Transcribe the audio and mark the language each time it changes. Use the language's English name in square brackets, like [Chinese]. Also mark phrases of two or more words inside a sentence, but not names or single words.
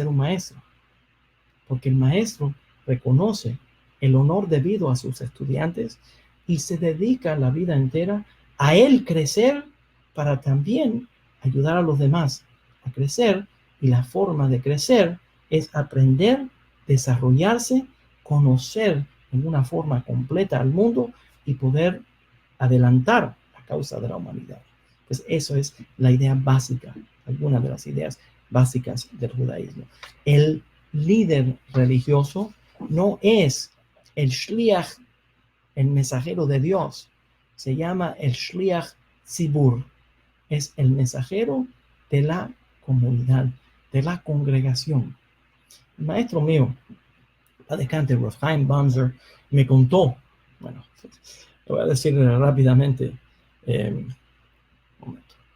[Spanish] un maestro, porque el maestro reconoce el honor debido a sus estudiantes y se dedica la vida entera a él crecer para también ayudar a los demás a crecer, y la forma de crecer es aprender, desarrollarse, conocer en una forma completa al mundo y poder adelantar la causa de la humanidad. Pues eso es la idea básica, alguna de las ideas básicas del judaísmo. El líder religioso no es el shliach, el mensajero de Dios. Se llama el [Hebrew] שליח ציבור. [Spanish] Es el mensajero de la comunidad, de la congregación. El maestro mío, padecante Rav Chaim Banzer, me contó, bueno, lo voy a decir rápidamente, un momento.